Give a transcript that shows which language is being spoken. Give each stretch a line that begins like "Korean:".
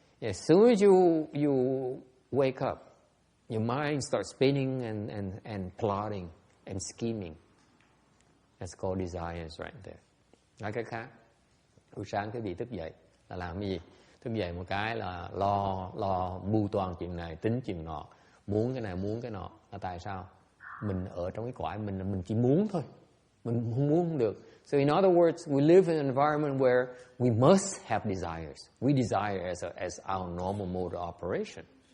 English: As soon as you wake up, your mind starts spinning and plotting and scheming. That's called desires right there.
Vietnamese: Nói cách khác, buổi sáng cái vị thức dậy là làm cái gì? Thức dậy một cái là lo mưu toan chuyện này, tính chuyện nọ, muốn cái này muốn cái nọ. Là tại sao? Mình ở trong cái cõi mình chỉ muốn thôi, mình không muốn không được.
English: So in other words, we live in an environment where we must have desires. We desire as our normal mode of operation.